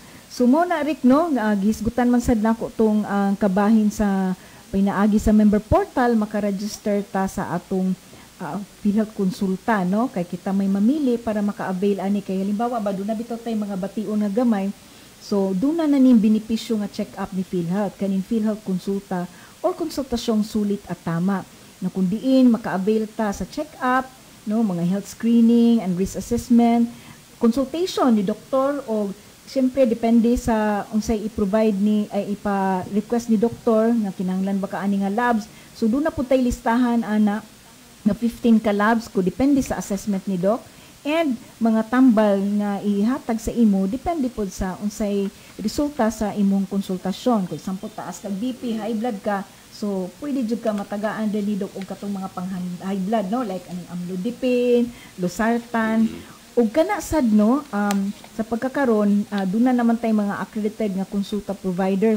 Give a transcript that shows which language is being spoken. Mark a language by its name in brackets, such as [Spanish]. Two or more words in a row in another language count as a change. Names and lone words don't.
[Cebuano] So mo na, Rick, no, gisgutan man sad nako tong kabahin sa pinaagi sa [English] member portal, [Cebuano] maka-register ta sa atong PhilHealth konsulta, no, kay kita may mamili para maka-avail ani, kay halimbawa ba doon na bitaw tay mga bation nga gamay. So, doon na ning benepisyo nga check-up ni PhilHealth, kaning PhilHealth konsulta or [Filipino] konsultasyong sulit at tama. [Cebuano] Na kung diin, maka-avail ta sa check-up, no, mga [English] health screening and risk assessment, [Cebuano] consultation ni doktor, o siyempre depende sa unsay i-provide ni, ay ipa-request ni doktor, nga kinahanglan ba kaani nga labs. So, doon na po tayo listahan, ana, na 15 ka labs, ko depende sa assessment ni doc. And mga tambal nga ihatag sa imo depende po sa unsay resulta sa imong konsultasyon. Kung sampo taas kag BP, [English] high blood [Cebuano] ka, so pwede jud ka matagaan din ni doc og katong mga pang [English] high blood, [Cebuano] no, like aning amlodipine, losartan, ug kana sad, no, sa pagkakaron duna naman tay mga accredited nga konsulta provider.